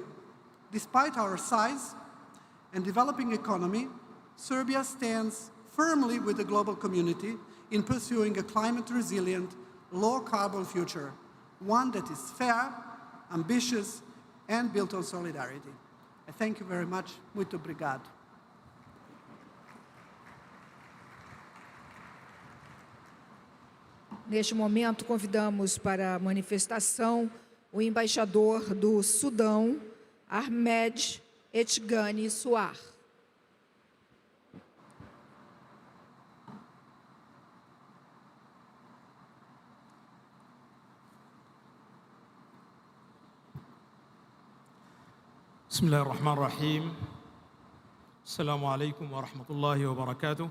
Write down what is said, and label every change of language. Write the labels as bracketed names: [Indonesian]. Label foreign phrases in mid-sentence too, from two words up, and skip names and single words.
[English] Despite our size and developing economy, Serbia stands firmly with the global community in pursuing a climate-resilient, low-carbon future, one that is fair, ambitious, and built on solidarity. I thank you very much. [Portuguese] Muito obrigado. Neste momento, convidamos para a manifestação o embaixador do Sudão, Ahmed Etgani Suar. [Arabic] بسم الله الرحمن الرحيم. السلام عليكم ورحمة الله وبركاته.